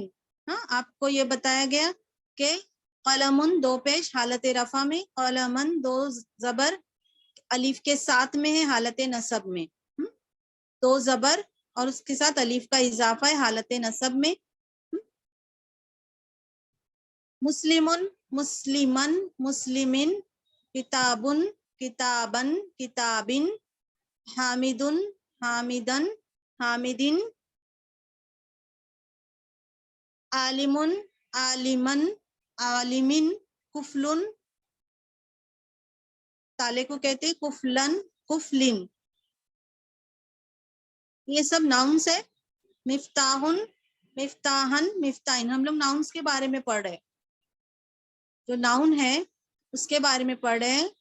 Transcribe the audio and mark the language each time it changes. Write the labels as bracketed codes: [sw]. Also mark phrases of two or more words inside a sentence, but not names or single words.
[ur] ہاں آپ کو یہ بتایا گیا کہ قلمن 2 پیش حالت رفع میں، قلمن 2 زبر الف کے ساتھ میں ہے حالت نصب میں. 2 زبر اور اس کے ساتھ الف کا اضافہ ہے حالت نصب میں. [ar] مسلمن، مسلمن، مسلمن. کتابن، کتابن، کتابن. حامدن، حامدن، حامدن. عالمن، عالمن، عالمن. کفلن، [ur] تالے کو کہتے ہیں [ar] کفلن، کفلن. [ur] یہ سب ناؤنس ہے. [ar] مفتاحن، مفتاحن، مفتاحن. [ur] ہم لوگ ناؤنس کے بارے میں پڑھ رہے ہیں، جو ناؤن ہے اس کے بارے میں پڑھ رہے ہیں.